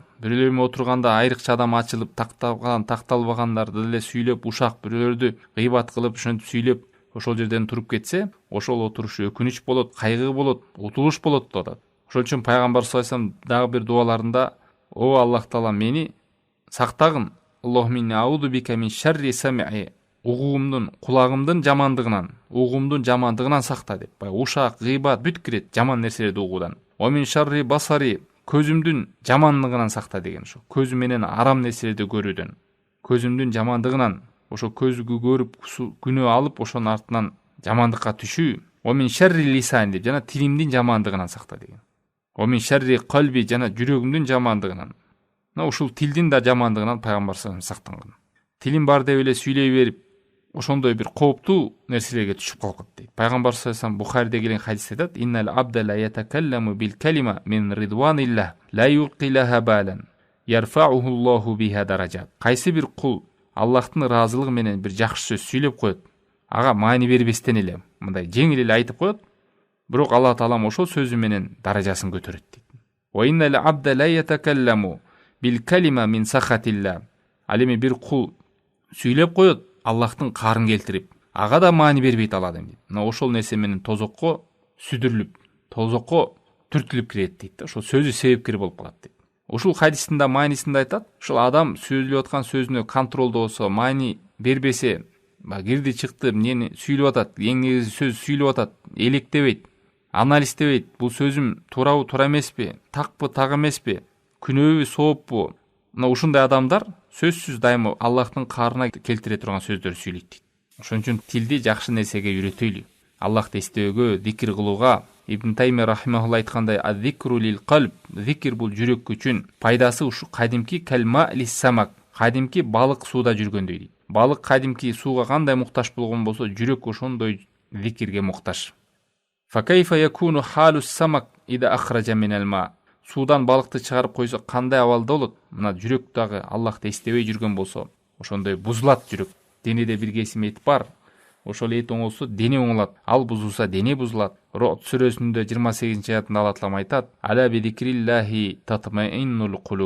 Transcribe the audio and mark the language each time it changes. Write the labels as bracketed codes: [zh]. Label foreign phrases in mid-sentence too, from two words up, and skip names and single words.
[ky] Бирөөлөр менен отурганда айрыкча адам ачылып, такталбагандарды деле сүйлөп, ушак бирөөлөрдү гыйбат кылып, ошентип сүйлөп, ошол жерден туруп кетсе, ошол отуруш өкүнүч болот, кайгы болот, утулуш болот деп атат. Ошол үчүн пайгамбар [ar] صلى الله عليه وسلم [ky] дагы бир дуаларында: "О Аллах Таала, мени сактагын. [ar] اللهم أعوذ بك من شر سمعي". [ky] Угуумдун, кулагымдын жамандыгынан, угуумдун жамандыгынан сакта деп. Ушак, гыйбат бүт кирет, жаман нерселерди угуудан. [ar] "ومن شر بصري", [ky] көзүмдүн жамандыгынан сакта деген. Ошо көзү менен арам нерселерди көрүүдөн, көзүмдүн жамандыгынан, ошо көзгү көрүп күнөө алып, ошонун артынан жамандыкка түшүү, [ar] و من شر لسان [ky] деп, жана тилимдин жамандыгынан сакта деген. [ar] و من شر قلبي, [ky] жана жүрөгүмдүн жамандыгынан. Ушул тилдин да жамандыгынан пайгамбар [ar] صلى الله عليه وسلم [ky] сактанган. Тилим бар деп эле сүйлөй берип, ошондой бир кооптуу нерселерге түшүп калган дейт. Пайгамбар [ar] صلى الله عليه وسلم [ky] Бухариде келген хадисте айтат: [ar] "إن العبد ليتكلم بالكلمة من رضوان الله لا يلقي لها بالا يرفعه الله بها درجات." [ky] Кайсы бир кул Аллахтын ыраазылыгы менен бир жакшы сөз сүйлөп коет, ага маани бербестен эле, мындай жеңил эле айтып коет, бирок Аллах таалам ошол сөзү менен даражасын көтөрөт дейт. [ar] "وإن العبد ليتكلم بالكلمة من سخط الله." [ky] Ал эми бир кул сүйлөп коет, Аллахтын карын келтирип, ага да маани бербейт ал адам дейт. Мына ошол нерсе менен тозокко сүдүрүлүп, тозокко түртүлүп кирет дейт. Ошол сөзү себепкер болуп калат дейт. Ушул хадистин да маанисинде айтат, ушул адам сүйлөп аткан сөзүнө контролдо болсо, маани бербесе, кирди чыкты, эмнени сүйлөп атат, эң негизи сөз сүйлөп атат, электебейт, анализдебейт, бул сөзүм туурабы, туура эмеспи, такпы, так эмеспи, күнөөбү, сооппу. Мына ушундай адамдар сөзсүз дайыма Аллахтын каарына келтире турган сөздөр сүйлөйт дейт. Ошон үчүн тилди жакшы нерсеге үйрөтөйлү. Аллахты эстөөгө, зикир кылууга. Ибн Таймия рахимахулла айткандай: [ar] "الذكر للقلب", [ky] зикир бул жүрөк үчүн. Пайдасы ушу кадимки [ar] كالماء للسمك, [ky] кадимки балык сууда жүргөндөй дейт. Балык кадимки сууга кандай муктаж болгон болсо, жүрөк ошондой зикирге муктаж. [ar] فكيف يكون حال السمك إذا أخرج من الماء. [ky] Суудан балыкты чыгарып койсо кандай абалда болот? Мына жүрөк дагы Аллахты эстебей жүргөн болсо, ошондой бузулат жүрөк. Денеде бир кесим эт бар. Ошол эт оңолсо дене оңолот, ал бузулса дене бузулат. Рот сүрөсүндө 28-аятында Алла таалам айтат: [ar] "ألا بذكر الله تطمئن القلوب."